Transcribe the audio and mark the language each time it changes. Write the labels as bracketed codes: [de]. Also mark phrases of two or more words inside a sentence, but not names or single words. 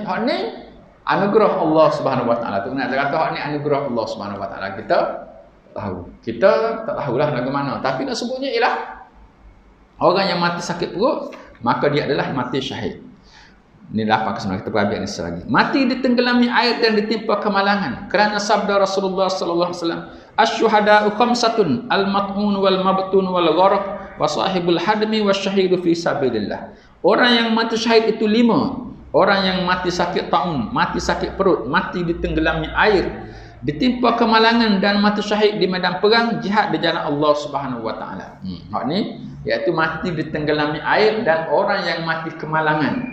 [ms] Hak ni anugerah Allah [ar] سبحانه وتعالى. [ms] Tu nak kata hak ni anugerah Allah [ar] سبحانه وتعالى. [ms] Kita tahu. Kita tak tahulah bagaimana. Tapi nak sebutnya ialah orang yang mati sakit perut, maka dia adalah mati syahid. Inilah apa kesemuanya, kita perhatikan ini lagi. Mati ditenggelami air dan ditimpa kemalangan. Kerana sabda Rasulullah [ar] صلى الله عليه وسلم الشهداء خمسة المطعون والمبطون والغرق وصاحب الهدم والشهيد في سبيل الله." [ms] Orang yang mati syahid itu 5. Orang yang mati sakit taun, mati sakit perut, mati ditenggelami air, ditimpa kemalangan dan mati syahid di medan perang jihad di jalan Allah [ar] سبحانه وتعالى. [ms] Hak ni iaitu mati ditenggelami air dan orang yang mati kemalangan.